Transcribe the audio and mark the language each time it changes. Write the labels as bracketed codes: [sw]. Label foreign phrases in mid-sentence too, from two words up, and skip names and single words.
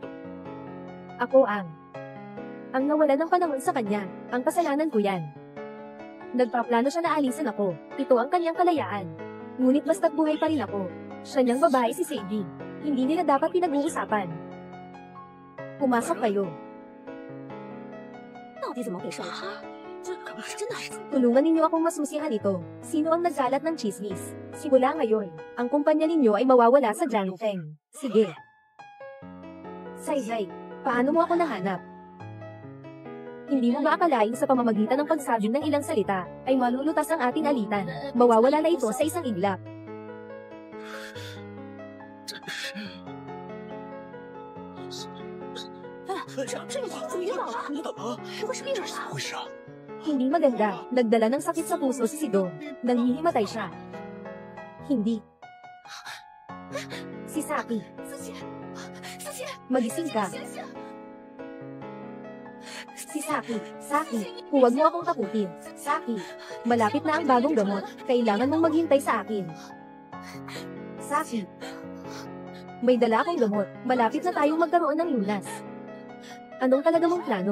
[tl] Ako ang nawala ng panahon sa kanya, ang kasalanan ko yan. Nagpaplano siya na alisin ako, ito ang kanyang kalayaan. Ngunit basta't buhay pa rin ako, siya niyang babae si Seiji, hindi nila dapat pinag-uusapan. Pumasok kayo. [zh] 到底怎么回事？真的是 [tl] Tulungan ninyo akong masusihan ito. Sino ang nagkalat ng chismis? Simula ngayon, ang kumpanya ninyo ay mawawala sa Jiangfeng. Sige. Saizay, paano mo ako nahanap? Hindi mo maakalain sa pamamagitan ng pagsabi ng ilang salita, ay malulutas ang ating alitan. Mawawala na ito sa isang iglap. [zh] 这个怎么晕倒了？你怎么了？不会是病人怎么回事啊？ [tl] Hindi maganda, nagdala ng sakit sa puso si Sidong. Nangihimatay siya. Hindi. Si Saki, [zh] 思琪，思琪， [tl] magising ka. [zh] 醒醒！ [tl] Si Saki, huwag mo akong takutin. Saki, malapit na ang bagong gamot. Kailangan mong maghintay sa akin. Saki, may dala akong gamot. Malapit na tayong magkaroon ng lunas. Anong talaga mong plano?